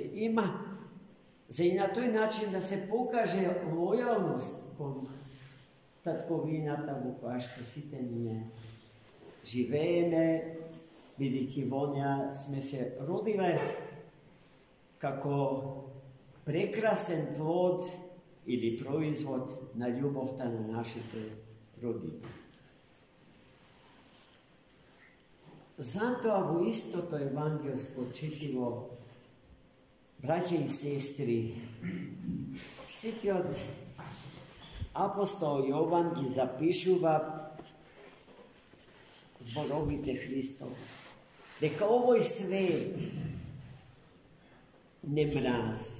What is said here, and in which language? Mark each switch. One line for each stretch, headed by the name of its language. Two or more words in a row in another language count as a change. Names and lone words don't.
Macedonian: има, за и на тој начин да се покаже лојалност кон татковината во која што сите ние живееме, бидејќи во неа сме се родиле како прекрасен плод или производ на љубовта на нашите родители. Затоа во истото евангелско четиво Браќе и сестри, ситјот апостол Јован ги запишува зборовите Христов, дека овој свет не мрази.